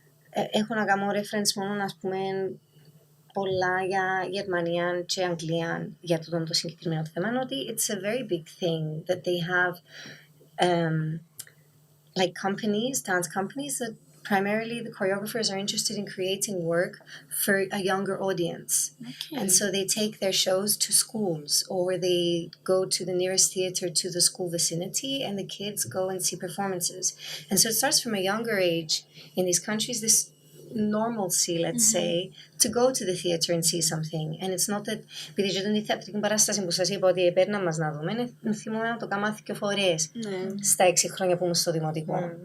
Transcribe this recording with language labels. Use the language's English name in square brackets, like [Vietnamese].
[Greek] έχω να κάνω reference μόνο, ας πούμε, πολλά για Γερμανία και Αγγλία για το συγκεκριμένο θέμα, ότι [English] it's a very big thing that they have like companies, dance companies, that primarily the choreographers are interested in creating work for a younger audience. Okay. And so they take their shows to schools, or they go to the nearest theater to the school vicinity, and the kids go and see performances. And so it starts from a younger age in these countries, this normalcy, let's say, to go to the theater and see something. And it's not that, [Greek] επειδή και την θεατρική παράσταση που σας είπα ότι παίρναν μας να δούμε, θυμόμαι να το κάνω 2 φορές στα 6 χρόνια που ήμουν στο δημοτικό.